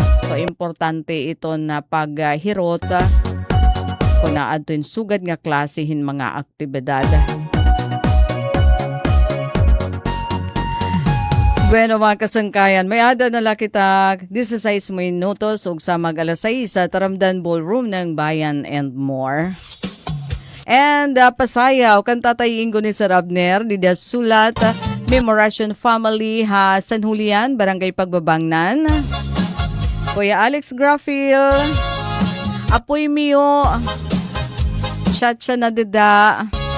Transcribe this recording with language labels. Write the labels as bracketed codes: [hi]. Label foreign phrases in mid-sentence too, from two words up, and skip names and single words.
[war] So importante ito na paghirot kung naadto sugad nga klase hin mga aktibidad. Bueno mga kasangkayan, may ada na kita 16 minutos ug sa mag-alas 6 sa Taramdan Ballroom ng Bayan and More. And pasayaw kan Tatay Ingo ni Sir Abner dida sulat Memoration Family ha San Julian, Barangay Pagbabangnan. Kuya Alex Grafil, Apoy Mio, Chacha na dida.